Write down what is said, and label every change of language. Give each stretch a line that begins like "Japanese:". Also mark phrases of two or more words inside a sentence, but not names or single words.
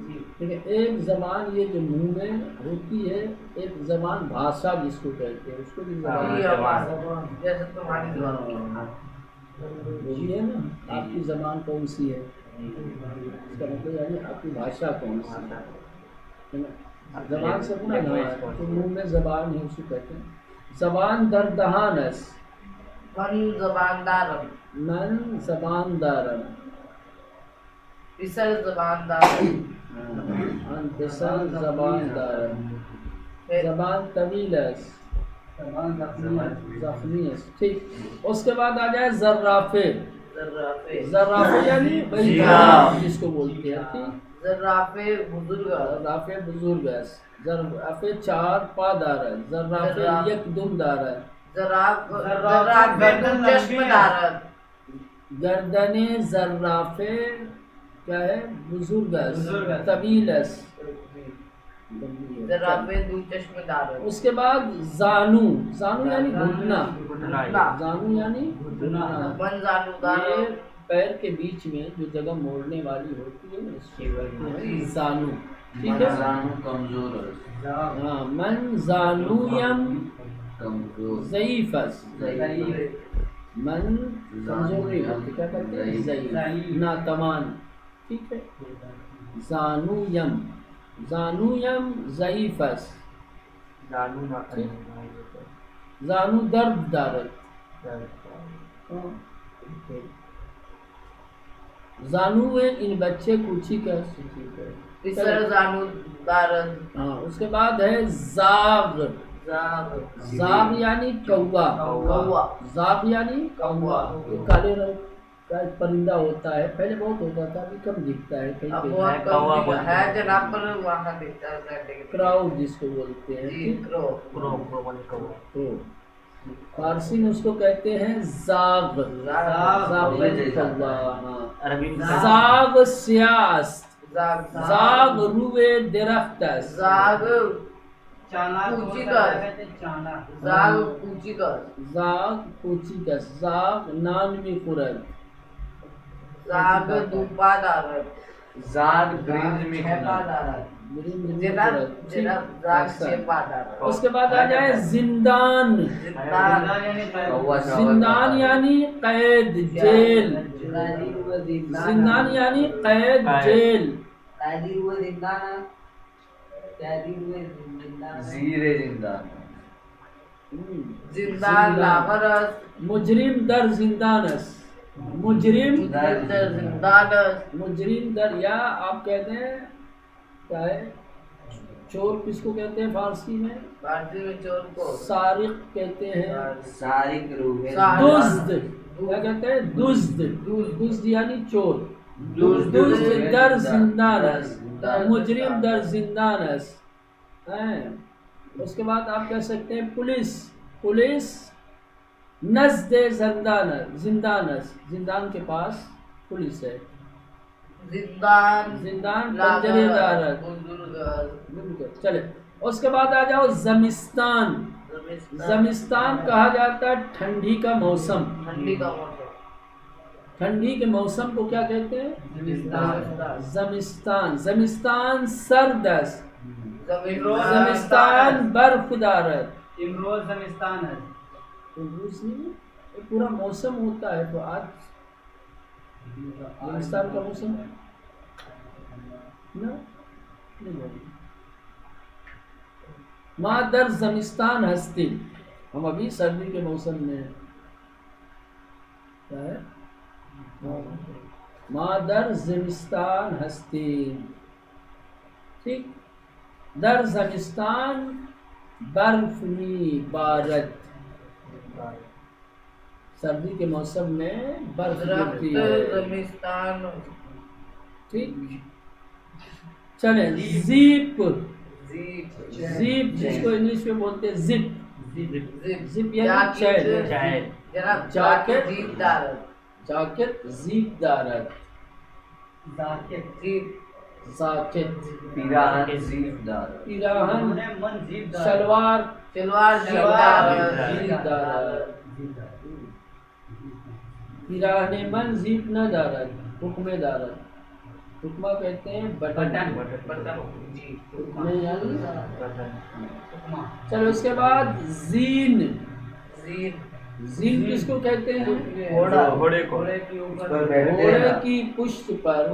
Urdu: لیکن ایک زبان یہ جو منہ میں ہوتی ہے، ایک زبان بھاشا جس کو کہتے ہیں، اس کو بھی زبان. جیسے تمہاری زبان بولیے نا، آپ کی زبان کون سی ہے، اس کا مطلب یعنی آپ کی بھاشا کون سی ہے. زبان سے اپنا نام ہے تو منہ میں زبان ہے، اس کو کہتے ہیں.
Persian: زبان در دہان است. من زبان دارم. من زبان دارم. پسر زبان دارم. من پسر زبان دارم. زبان طویل است. زخمی است.
Urdu: ٹھیک. اس کے بعد آ جائے زرافے. زرافے یعنی وہی جس کو بولتے ہیں.
Persian: ٹھیک. زرافے بزرگ. زرافے بزرگ است. زرافے چار پا دارد. زرافے یک دم دارد. زرافے دو چشم دارد. گردن زرافے
Urdu: کیا ہے؟
Persian: بزرگ است. طویل است. زرافے دو چشم دارد.
Urdu: اس کے بعد زانو. زانو یعنی گھٹنا. زانو یعنی گھٹنا.
Persian: من زانو دارد.
Urdu: پیر کے بیچ میں جو جگہ موڑنے والی ہوتی ہے اس کو کہتے ہیں زانو. ٹھیک ہے. زانو کمزور ہے. ہاں.
Persian: من زانویم ضعیف است.
Urdu: من کمزور نہیں ہوتی، کیا کہتے ہیں؟ ضعیف، ناتوان. ٹھیک ہے.
Persian: زانویم. زانویم ضعیف است. زانو درد دارد. زانو ان بچے کوچک است. پسر زانو دارد.
Urdu: ہاں. اس کے بعد ہے زاغ. زاغ یعنی کوا. زاغ یعنی کوا. یہ کالے رنگ کا ایک پرندہ ہوتا ہے، پہلے بہت ہوتا تھا، ابھی کم دکھتا ہے. کراؤ جس کو بولتے ہیں. فارسی میں اس کو کہتے ہیں زاغ.
Persian: زاغ سیاه است. زاغ روی درخت است. زاغ کوچیک است. زاغ کوچیک است. زاغ کوچیک است. زاغ نان میخورد. زاغ دو پا دارد.
Urdu: زاد برنج میں اس کے بعد آ جائے زندان. زندان یعنی قید جیل. زندان یعنی قید جیل.
Persian: زیر زندان. زندان. مجرم در زندان است. مجرم در زندان. مجرم در،
Urdu: یا آپ کہتے ہیں کیا ہے چور کس کو کہتے ہیں فارسی میں؟ فارسی میں چور کو سارق کہتے ہیں.
Persian: سارق روح.
Urdu: دزد کیا کہتے ہیں؟ دزد. دزد یعنی چور.
Persian: دزد در زندان است. مجرم در زندان است.
Urdu: اس کے بعد آپ کہہ سکتے ہیں پولیس.
Persian: پولیس نزد زندان. زندان است.
Urdu: زندان کے پاس پولیس ہے.
Persian: زندان. زندان پنجرے دارت.
Urdu: چلے اس کے بعد آ جاؤ زمستان. زمستان کہا جاتا ہے ٹھنڈی کا موسم. ٹھنڈی کا موسم. ٹھنڈی کے موسم کو کیا کہتے ہیں؟
Persian: زمستان. زمستان سرد است. زمستان برف دارد. امروز زمستان
Urdu: ہے. امروز نہیں، یہ پورا موسم ہوتا ہے. تو آج زمستان کا موسم نا
Persian: ما در زمستان ہستی.
Urdu: ہم ابھی سردی کے موسم میں ہیں. کیا ہے؟
Persian: ما در زمستان ہستی. ٹھیک. در زمستان برف می بارد.
Urdu: سردی کے موسم میں برف گرتی ہے. زمستان. ٹھیک. چلیں زیپ. زیپ جس کو انگلش میں بولتے ہیں زپ. زپ یعنی چین. جاکٹ.
Persian: جاکٹ زیپ دارد. زاکٹ. پیراہن زیب دار. پیراہن شلوار. شلوار زیب دارد. پیراہن من زیب نہ دارد. حکم دارد.
Urdu: حکمہ کہتے ہیں بٹن. حکمہ یعنی چلو اس کے بعد زین. زین کس کو کہتے ہیں؟ گھوڑے کو. گھوڑے کی پشت پر